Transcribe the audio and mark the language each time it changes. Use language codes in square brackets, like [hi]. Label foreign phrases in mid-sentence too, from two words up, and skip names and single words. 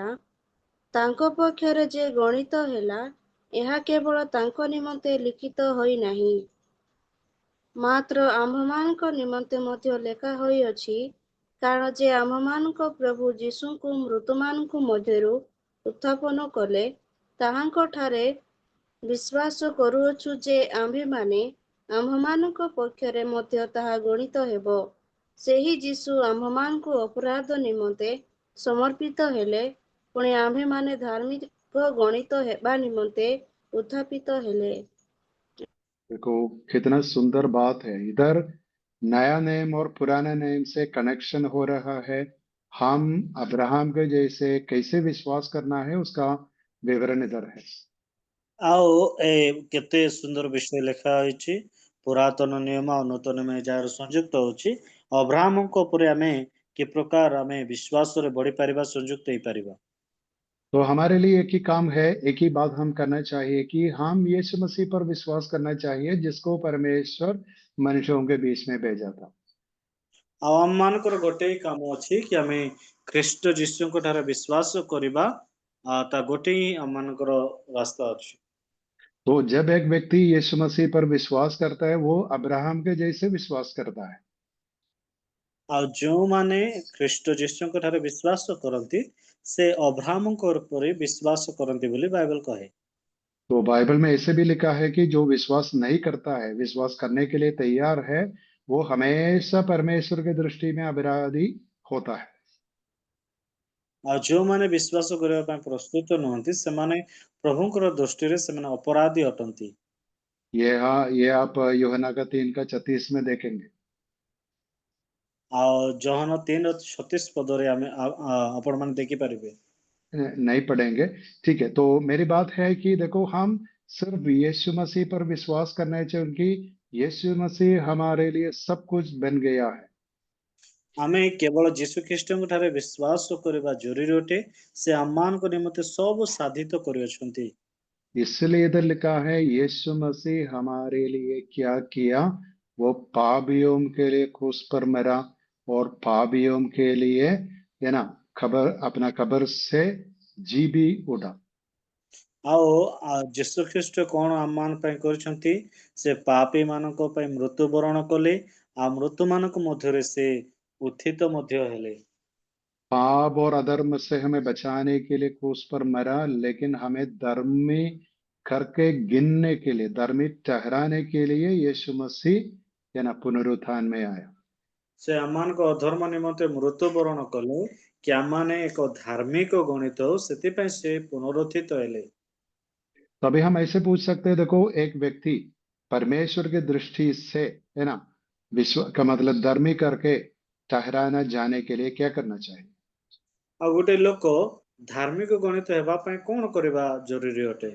[or] ତାଙ୍କ ପକ୍ଷରେ ଯେ ଗଣିତ ହେଲା, ଏହା କେବଳ ତାଙ୍କ ନିମନ୍ତେ ଲିଖିତ ହୋଇନାହିଁ, ମାତ୍ର ଆମ୍ଭମାନଙ୍କ ନିମନ୍ତେ ମଧ୍ୟ ଲେଖା ହୋଇଅଛି, କାରଣ ଯେ ଆମ୍ଭମାନଙ୍କ ପ୍ରଭୁ ଯୀଶୁଙ୍କୁ ମୃତମାନଙ୍କ ମଧ୍ୟରୁ ଉତ୍ଥାପନ କଲେ, ତାହାଙ୍କଠାରେ ବିଶ୍ୱାସ କରୁଅଛୁ ଯେ ଆମ୍ଭେମାନେ ଆମ୍ଭମାନଙ୍କ ପକ୍ଷରେ ମଧ୍ୟ ତାହା ଗଣିତ ହେବ। ସେହି ଯୀଶୁ ଆମ୍ଭମାନଙ୍କୁ ଅପରାଧ ନିମନ୍ତେ ସମର୍ପିତ ହେଲେ, ପୁଣି ଆମ୍ଭେମାନେ ଧାର୍ମିକ ଗଣିତ ହେବା ନିମନ୍ତେ ଉତ୍ଥାପିତ ହେଲେ। [hi] देखो कितना सुंदर बात है। इधर नया नेम और पुराना नेम से कनेक्शन हो रहा है। हम अब्राहम के जैसे कैसे विश्वास करना है उसका विवरण इधर है। [or] ଆଉ କେତେ ସୁନ୍ଦର ବିଷୟ ଲେଖା ହୋଇଛି। ପୁରାତନ ନିୟମ ଆଉ ନୂତନ ନିୟମ ଯାହାର ସଂଯୁକ୍ତ ହଉଛି, ଅବ୍ରାହମଙ୍କ ଉପରେ ଆମେ କି ପ୍ରକାର ଆମେ ବିଶ୍ୱାସରେ ବଢିପାରିବା, ସଂଯୁକ୍ତ ହେଇପାରିବା। [hi] तो हमारे लिए एक ही काम है, एक ही बात हम करना चाहिए कि हम यीशु मसीह पर विश्वास करना चाहिए, जिसको परमेश्वर मनुष्यों के बीच में भेजा था। [or] ଆଉ ଆମମାନଙ୍କର ଗୋଟେ ହିଁ କାମ ଅଛି କି ଆମେ ଖ୍ରୀଷ୍ଟ ଯୀଶୁଙ୍କ ଠାରେ ବିଶ୍ୱାସ କରିବା। ତା ଗୋଟେ ହିଁ ଆମମାନଙ୍କର ରାସ୍ତା ଅଛି। [hi] तो जब एक व्यक्ति यीशु मसीह पर विश्वास करता है, वो अब्राहम के जैसे विश्वास करता है। [or] ଆଉ ଯେଉଁମାନେ ଖ୍ରୀଷ୍ଟ ଯୀଶୁଙ୍କ ଠାରେ ବିଶ୍ୱାସ କରନ୍ତି, ସେ ଅବ୍ରାହମଙ୍କ ଉପରେ ବିଶ୍ୱାସ କରନ୍ତି ବୋଲି ବାଇବଲ କହେ। [hi] तो बाइबल में ऐसे भी लिखा है कि जो विश्वास नहीं करता है, विश्वास करने के लिए तैयार है, वो हमेशा परमेश्वर की दृष्टि में अपराधी होता है। [or] ଆଉ ଯେଉଁମାନେ ବିଶ୍ୱାସ କରିବା ପାଇଁ ପ୍ରସ୍ତୁତ ନୁହନ୍ତି, ସେମାନେ ପ୍ରଭୁଙ୍କର ଦୃଷ୍ଟିରେ ସେମାନେ ଅପରାଧୀ ଅଟନ୍ତି। [hi] ये आप यूहन्ना का 3 का 36 में देखेंगे। [or] ଆଉ ଜହନ 3:36 ପଦରେ ଆମେ ଆପଣମାନେ ଦେଖିପାରିବେ। [hi] नहीं पढ़ेंगे, ठीक है। तो मेरी बात है कि देखो, हम सिर्फ यीशु मसीह पर विश्वास करना चाहिए, क्योंकि यीशु मसीह हमारे लिए सब कुछ बन गया है। [or] ଆମେ କେବଳ ଯୀଶୁ ଖ୍ରୀଷ୍ଟଙ୍କ ଠାରେ ବିଶ୍ୱାସ କରିବା ଜରୁରୀ ଅଟେ। ସେ ଆମମାନଙ୍କ ନିମନ୍ତେ ସବୁ ସାଧିତ କରିଅଛନ୍ତି। [hi] इसलिए इधर लिखा है, यीशु मसीह हमारे लिए क्या किया, वो पापियों के लिए क्रूस पर मरा और पापियों के लिए, है ना, अपना कब्र से जी भी उठा। [or] ଆଉ ଯୀଶୁ ଖ୍ରୀଷ୍ଟ କଣ ଆମମାନଙ୍କ ପାଇଁ କରିଛନ୍ତି? ସେ ପାପୀ ମାନଙ୍କ ପାଇଁ ମୃତ୍ୟୁବରଣ କଲେ, ଆଉ ମୃତ୍ୟୁମାନଙ୍କ ମଧ୍ୟରେ ସେ ଉତ୍ଥିତ ମଧ୍ୟ ହେଲେ। [hi] पाप और अधर्म से हमें बचाने के लिए क्रूस पर मरा, लेकिन हमें धर्मी करके गिनने के लिए, धर्मी ठहराने के लिए यीशु मसीह, है ना, पुनरुत्थान में आया। [or] ସେ ଆମମାନଙ୍କ ଅଧର୍ମ ନିମନ୍ତେ ମୃତ୍ୟୁବରଣ କଲେ କି ଆମମାନେ ଏକ ଧାର୍ମିକ ଗଣିତ ହଉ, ସେଥିପାଇଁ ସେ ପୁନରୁତ୍ଥିତ ହେଲେ। [hi] तो अभी हम ऐसे पूछ सकते हैं, देखो, एक व्यक्ति परमेश्वर की दृष्टि से, है ना, विश्व का मतलब धर्मी करके ठहराना जाने के लिए क्या करना चाहिए? [or] ଆଉ ଗୋଟେ ଲୋକ ଧାର୍ମିକ ଗଣିତ ହେବା ପାଇଁ କଣ କରିବା ଜରୁରୀ ଅଟେ?